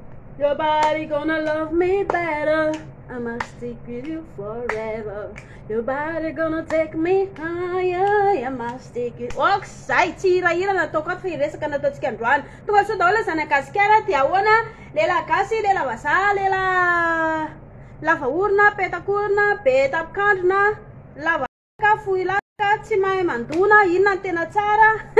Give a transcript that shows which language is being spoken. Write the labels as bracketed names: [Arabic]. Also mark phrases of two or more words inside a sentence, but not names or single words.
[English] Your body gonna love me better. I must stick with you forever. Your body gonna take me higher. I must stick with you. [Malagasy] Och, sai tirahira nataoko ato fa iresaka nataontsika androany. Tonga sao daholo zany akasikara dia ahoana lela gasy, lela vazaha, lela lava orona, petakorona, be tapikandrona, lava fohy laka, tsy mahay mandona, inona ny tena tsara?